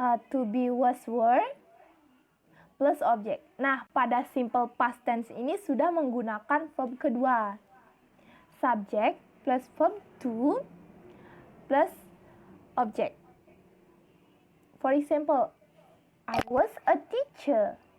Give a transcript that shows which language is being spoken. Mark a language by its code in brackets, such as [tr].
[en] To be was were plus object. [id] Nah, pada simple past tense ini sudah menggunakan verb kedua. [en] Subject plus verb to plus object. For example, I was a teacher.